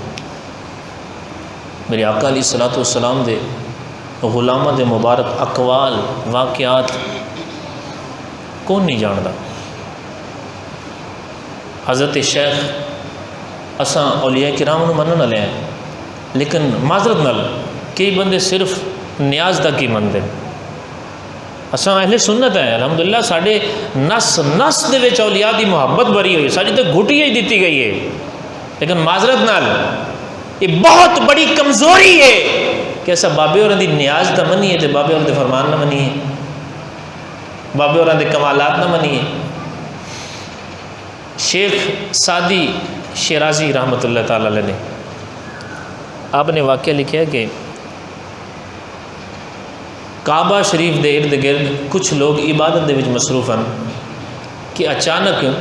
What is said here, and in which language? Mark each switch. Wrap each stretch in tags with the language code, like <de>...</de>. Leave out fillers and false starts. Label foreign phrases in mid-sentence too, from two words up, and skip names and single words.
<pa>میرے آقا</pa> <ar>علیہ الصلوۃ والسلام</ar> <pa>دے غلامہ دے مبارک اقوال، واقعات کون نہیں جانتا۔ حضرت شیخ اساں اولیاء کرام نو منن والے ہیں، لیکن معذرت نال کئی بندے صرف نیاز تک ہی منتے ہیں۔ اساں اہل سنت ہیں الحمدللہ، ساڈے نس نس دے وچ اولیاء دی محبت بری ہوئی، ساری تے گھٹی ہی دتی گئی ہے، لیکن معذرت نال یہ بہت بڑی کمزوری ہے کہ ایسا بابے ہوراں دی نیاز نہ منیے تے بابے ہوراں دے فرمان نہ منیے، بابے ہوراں دے کمالات نہ منیے۔ شیخ سعدی شیرازی</pa> <ar>رحمۃ اللہ تعالی علیہ</ar> <pa>نے آپ نے واقعہ لکھا ہے کہ کعبہ شریف دے ارد گرد کچھ لوگ عبادت دے وچ مصروف ہیں کہ اچانک</pa>